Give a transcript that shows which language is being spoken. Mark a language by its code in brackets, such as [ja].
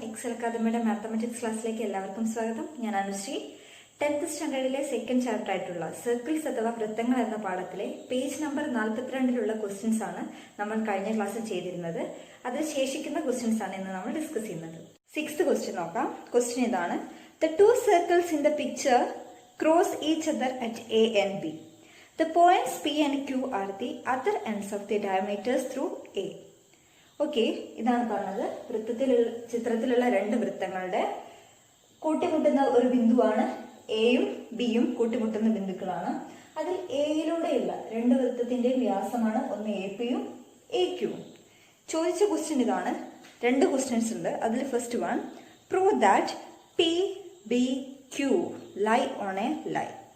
[ml] Excel അക്കാദമിയുടെ mathematics ക്ലാസ്സിലേക്ക് എല്ലാവർക്കും സ്വാഗതം. ഞാൻ അനുശ്രീ. 10th സ്റ്റാൻഡേർഡിലെ സെക്കൻഡ് ചാപ്റ്റർ ആയിട്ടുള്ള സർക്കിൾസ് അഥവാ വൃത്തങ്ങൾ എന്ന പാഠത്തിലെ പേജ് നമ്പർ 42 ക്വസ്റ്റ്യൻസ് ആണ് നമ്മൾ കഴിഞ്ഞ ക്ലാസ്സിൽ ചെയ്തിരുന്നത്. അതിൽ ശേഷിക്കുന്ന ക്വസ്റ്റ്യൻസ് ആണ് ഇന്ന് നമ്മൾ ഡിസ്കസ് ചെയ്യുന്നത്. 6th ക്വസ്റ്റ്യൻ നോക്കാം. ക്വസ്റ്റ്യൻ ഇതാണ്: [en] The two circles in the picture cross each other at A and B. The points P and Q are the other ends of the diameters through A. [ml] Okay, ഇതാണ് പറഞ്ഞത്. ചിത്രത്തിലുള്ള രണ്ട് വൃത്തങ്ങളുടെ കൂട്ടിമുട്ടുന്ന ഒരു ബിന്ദുവാണ് എയും ബിയും കൂട്ടിമുട്ടുന്ന ബിന്ദുക്കളാണ്. അതിൽ എയിലൂടെയുള്ള രണ്ട് വൃത്തത്തിന്റെയും വ്യാസമാണ് ഒന്ന് എ പിയും എ ക്യൂവും. ചോദിച്ച ക്വസ്റ്റ്യൻ ഇതാണ്. രണ്ട് ക്വസ്റ്റ്യൻസ് ഉണ്ട്. അതിൽ first one: [en] Prove that P B Q lie on a line.